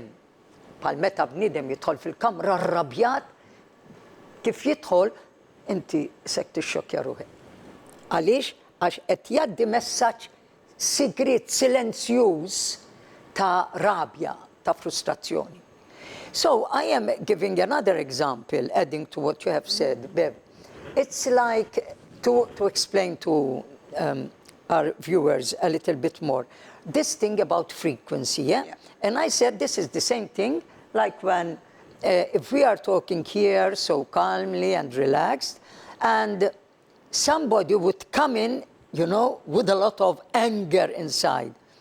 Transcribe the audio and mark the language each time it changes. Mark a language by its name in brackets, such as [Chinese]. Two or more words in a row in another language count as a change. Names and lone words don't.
[Maltese] Bħal meta bniedem jidħol fil-kamra rrabjat, kif jidħol inti sek tixxokkja ruħek. Għaliex għax qed jgħaddi messaġġ sigrit silenzjuż ta' rabja, ta' frustrazzjoni. [English] So I am giving another example, adding to what you have said, Bev. It's like, to explain to our viewers a little bit more, this thing about frequency, yeah? And I said this is the same thing, like when, if we are talking here so calmly and relaxed, and somebody would come in, you know, with a lot of anger inside.